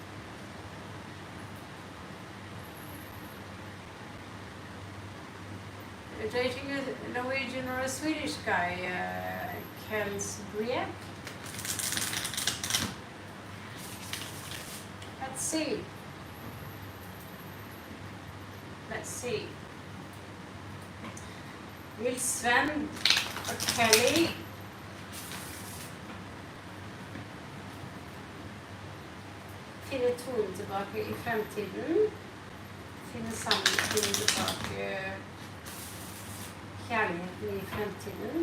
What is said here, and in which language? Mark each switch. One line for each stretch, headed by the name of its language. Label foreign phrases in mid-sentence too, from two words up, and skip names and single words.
English: You're dating a Norwegian or a Swedish guy, Kels Briek? Let's see.
Norwegian: Will Sven og Kelly finne tonen tilbake i fremtiden? Finne sammen, finne tilbake kjærligheten i fremtiden?